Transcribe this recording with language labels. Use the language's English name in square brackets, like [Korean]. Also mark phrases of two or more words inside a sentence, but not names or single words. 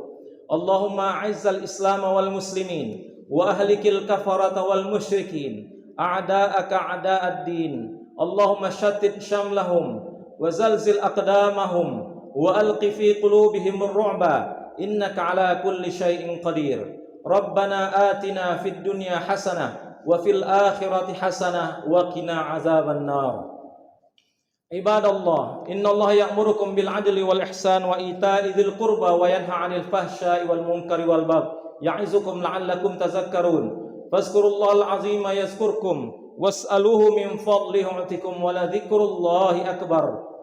[Arabic] اللهم أعز الإسلام والمسلمين وأهلك الكفرة والمشركين أعداءك أعداء الدين. اللهم شتت شملهم وزلزل أقدامهم وألق في قلوبهم الرعب إنك على كل شيء قدير. ربنا آتنا في الدنيا حسنة وفي الآخرة حسنة وقنا عذاب النار. عباد الله، إن الله يأمركم بالعدل والإحسان وإيتاء ذي القربى وينهى عن الفحشاء والمنكر والبغي يعظكم لعلكم تذكرون. فاذكروا الله العظيم يذكركم واسألوه من فضله يعطكم ولذكر الله أكبر.